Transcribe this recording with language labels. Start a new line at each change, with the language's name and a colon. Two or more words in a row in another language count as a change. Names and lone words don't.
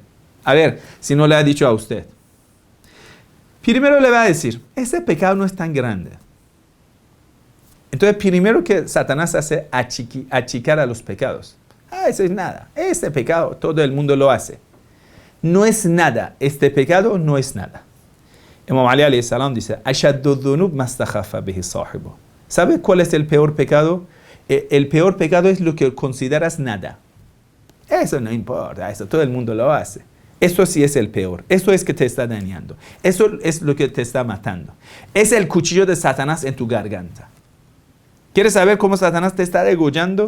Spanish: A ver, si no le ha dicho a usted. Primero le va a decir, ese pecado no es tan grande. Entonces, primero que Satanás hace achicar a los pecados. Eso es nada. Este pecado todo el mundo lo hace. No es nada. Este pecado no es nada.
Arabic: Imam Ali عليه السلام dice, أشد الذنوب ما استخف به صاحبه.
Spanish: ¿Sabe cuál es el peor pecado? El peor pecado es lo que consideras nada. Eso no importa, eso todo el mundo lo hace. Eso sí es el peor. Eso es que te está dañando. Eso es lo que te está matando. Es el cuchillo de Satanás en tu garganta. ¿Quieres saber cómo Satanás te está degollando?